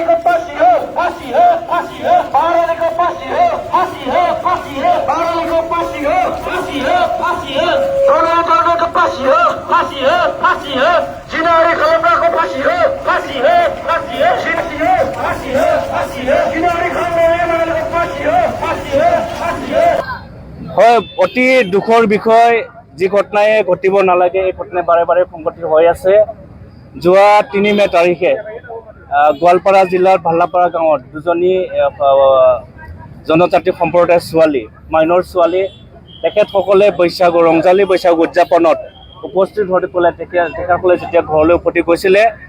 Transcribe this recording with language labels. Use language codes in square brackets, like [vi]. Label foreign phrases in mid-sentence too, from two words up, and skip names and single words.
[hi] को फांसी हो फांसी हो फांसी हो बार अली को फांसी हो फांसी हो फांसी हो बार अली को फांसी हो फांसी हो फांसी हो डोनाल्ड ट्रम्प को फांसी हो फांसी हो फांसी हो जिनारी खलीफा को फांसी हो फांसी हो फांसी हो फांसी हो फांसी हो फांसी हो जिनारी खलीफा रहमान अली को फांसी हो फांसी हो फांसी हो [as] হয় অতি দুখৰ বিষয় যি ঘটনাই ঘটিব নালাগে এই ঘটনাই বাৰে বাৰে সংঘটিত হৈ আছে যোৱা ৩ মে তাৰিখে গোৱালপাৰা জিলাৰ ভাল্লাপাৰা গাঁৱত দুজনী জনজাতি সম্প্ৰদায়ৰ ছোৱালী মাইনৰ ছোৱালী তেখেতসকলে বৈশাগু ৰংজালী বৈশাগু উদযাপনত উপস্থিত হৈ পেলাই তেখেতসকলে যেতিয়া ঘৰলৈ উভতি গৈছিলে